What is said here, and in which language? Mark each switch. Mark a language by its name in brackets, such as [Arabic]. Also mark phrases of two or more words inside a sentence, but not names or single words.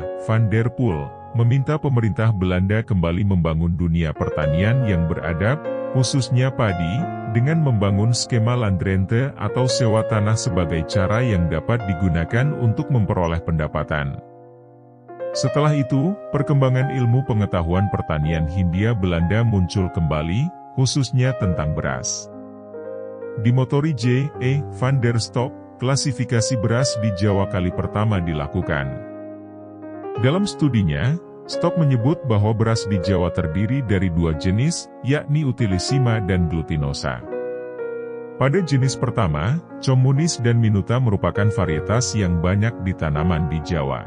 [Indonesian] van der Poel, meminta pemerintah Belanda kembali membangun dunia pertanian yang beradab, khususnya padi, dengan membangun skema landrente atau sewa tanah sebagai cara yang dapat digunakan untuk memperoleh pendapatan. Setelah itu, perkembangan ilmu pengetahuan pertanian Hindia Belanda muncul kembali, khususnya tentang beras. Dimotori J. E. van der Stok, klasifikasi beras di Jawa kali pertama dilakukan. Dalam studinya, Stok menyebut bahwa beras di Jawa terdiri dari 2 jenis, yakni Utilissima dan Glutinosa. Pada jenis pertama, Communis dan Minuta merupakan varietas yang banyak di tanaman di Jawa.